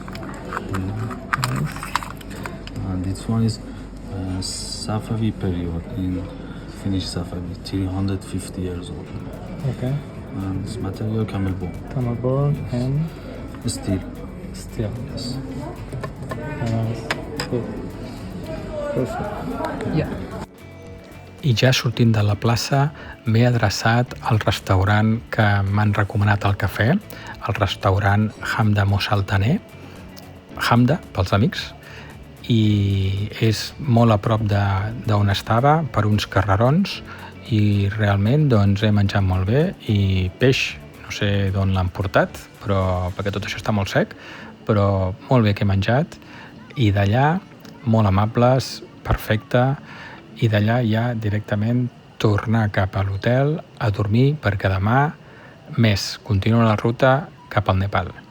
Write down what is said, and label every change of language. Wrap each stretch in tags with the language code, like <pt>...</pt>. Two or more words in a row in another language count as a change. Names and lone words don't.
<en>And this one is Safavi period in Finnish Safavi, 350 years old. Okay. And this material camel bone, Camel bone and steel. steel. Yes. Good. Perfect. Yeah.</en> <ca>I ja sortint de la plaça m'he adreçat al restaurant que m'han recomanat al cafè, el restaurant Hamda Mossaltaner, Hamda pels amics, i és molt a prop d'on estava, per uns carrerons, i realment doncs, he menjat molt bé i peix, no sé d'on l'han portat, però perquè tot això està molt sec, però molt bé que he menjat, i d'allà molt amables, perfecte, i d'allà ja directament tornar cap a l'hotel a dormir perquè demà més continua la ruta cap al Nepal.</ca>